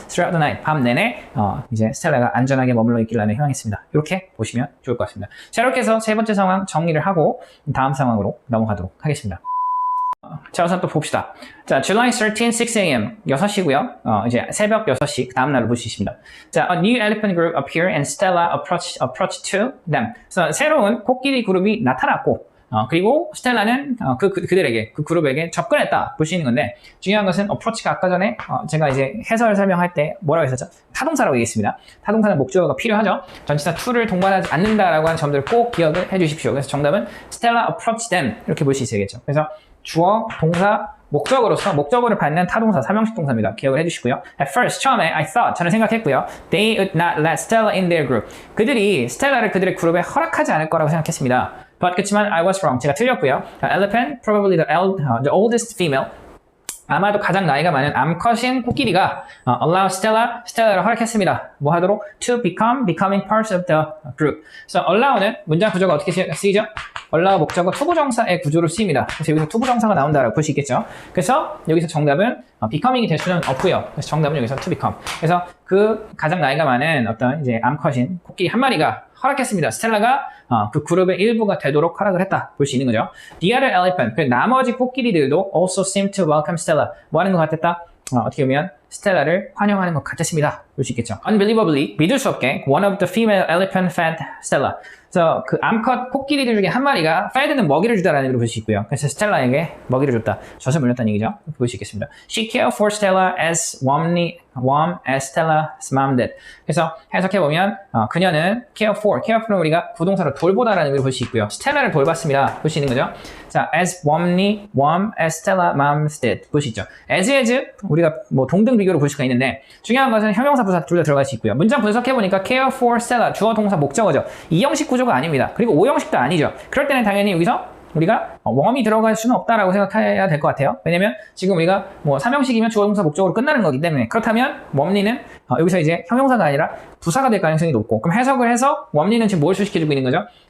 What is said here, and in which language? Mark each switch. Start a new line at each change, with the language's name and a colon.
English: throughout the night,
Korean: 밤 내내 이제 스텔라가 안전하게 머물러 있길 나는 희망했습니다. 이렇게 보시면 좋을 것 같습니다. 자, 이렇게 해서 세 번째 상황 정리를 하고 다음 상황으로 넘어가도록 하겠습니다. 자, 우선 또 봅시다. 자,
English: July 13, 6 a.m.
Korean: 6시고요. 이제 새벽 6시, 그 다음날을 볼 수 있습니다.
English: 자, a new elephant group appear and Stella approached to them.
Korean: 그래서 새로운 코끼리 그룹이 나타났고, 그리고 스텔라는 그들에게, 그 그룹에게 접근했다. 볼 수 있는 건데, 중요한 것은 approach가 아까 전에 제가 이제 해설 설명할 때 뭐라고 했었죠? 타동사라고 얘기했습니다. 타동사는 목적어가 필요하죠. 전치사 to를 동반하지 않는다라고 하는 점들을 꼭 기억을 해 주십시오. 그래서 정답은
English: Stella approached them.
Korean: 이렇게 볼 수 있어야겠죠. 그래서 주어, 동사, 목적어로서 목적어를 받는 타동사, 3형식 동사입니다. 기억을 해주시고요.
English: At first,
Korean: 처음에
English: I thought,
Korean: 저는 생각했고요.
English: They would not let Stella in their group.
Korean: 그들이 스텔라를 그들의 그룹에 허락하지 않을 거라고 생각했습니다.
English: But
Korean: 그렇지만
English: I was wrong.
Korean: 제가 틀렸고요.
English: Elephant, probably the oldest female.
Korean: 아마도 가장 나이가 많은 암컷인 코끼리가 allow 스텔라를 허락했습니다. 뭐 하도록?
English: To becoming parts of the group.
Korean: 그래서 allow는 문장 구조가 어떻게 쓰이죠? allow 목적어 투부정사의 구조로 쓰입니다. 그래서 여기서 투부정사가 나온다라고 볼 수 있겠죠. 그래서 여기서 정답은 becoming이 될 수는 없고요. 그래서 정답은 여기서 to become. 그래서 그 가장 나이가 많은 어떤 이제 암컷인 코끼리 한 마리가 허락했습니다. 스텔라가 그 그룹의 일부가 되도록 허락을 했다. 볼 수 있는 거죠.
English: The other elephant,
Korean: 그 나머지 코끼리들도
English: also seemed to welcome Stella.
Korean: 뭐 하는 것 같았다? 어떻게 보면 스텔라를 환영하는 것 같았습니다. 볼 수 있겠죠.
English: Unbelievably,
Korean: 믿을 수 없게
English: one of the female elephant fed Stella.
Korean: 그래서 그 암컷 코끼리들 중에 한 마리가 fed는 먹이를 주다라는 의미로 볼 수 있고요. 그래서 스텔라에게 먹이를 줬다. 젖을 물렸다는 얘기죠. 볼 수 있겠습니다.
English: She cared for Stella as warm as Stella's mom did.
Korean: 그래서 해석해보면 그녀는 care for는 우리가 부동사로 돌보다라는 의미로 볼 수 있고요. 스텔라를 돌봤습니다. 볼 수 있는 거죠.
English: 자, as warm as Stella's mom did.
Korean: 볼 수 있죠. as 우리가 뭐 동등 비교로 볼 수가 있는데 중요한 것은 형용사 부사 둘 다 들어갈 수 있고요. 문장 분석해보니까 care for Stella 주어 동사 목적어죠. 2형식 구조가 아닙니다. 그리고 5형식도 아니죠. 그럴 때는 당연히 여기서 우리가 웜이 들어갈 수는 없다라고 생각해야 될 것 같아요. 왜냐면 지금 우리가 뭐 3형식이면 주어 동사 목적어로 끝나는 거기 때문에 그렇다면 웜리는 여기서 이제 형용사가 아니라 부사가 될 가능성이 높고 그럼 해석을 해서 웜리는 지금 뭘 수식해주고 있는 거죠?